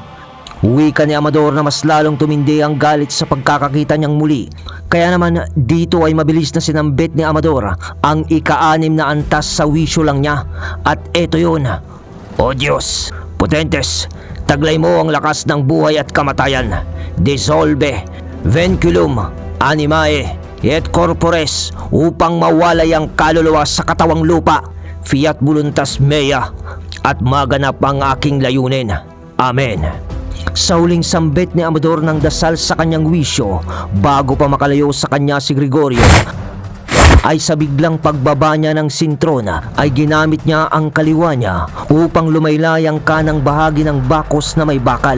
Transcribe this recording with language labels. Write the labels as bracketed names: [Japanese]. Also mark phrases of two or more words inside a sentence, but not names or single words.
[Filipino] Wika ni Amador na mas lalong tumindi ang galit sa pagkakakita niyang muli. Kaya naman dito ay mabilis na sinambit ni Amador ang ika-6 na antas sa wisyo lang niya. At eto yun. "O Diyos, Potentes, Taglay mo ang lakas ng buhay at kamatayan. [Latin] Dissolve, vinculum, animae, et corpores, [Filipino] upang mawalay ang kaluluwa sa katawang lupa. [Latin] Fiat voluntas mea, [Filipino] at maganap ang aking layunin. Amen. Sa huling sambit ni Amador ng dasal sa kanyang wisyo, bago pa makalayo sa kanya si Gregorio, ay sa biglang pagbaba niya ng sintrona ay ginamit niya ang kaliwa niya upang lumaylay ang kanang bahagi ng bakos na may bakal.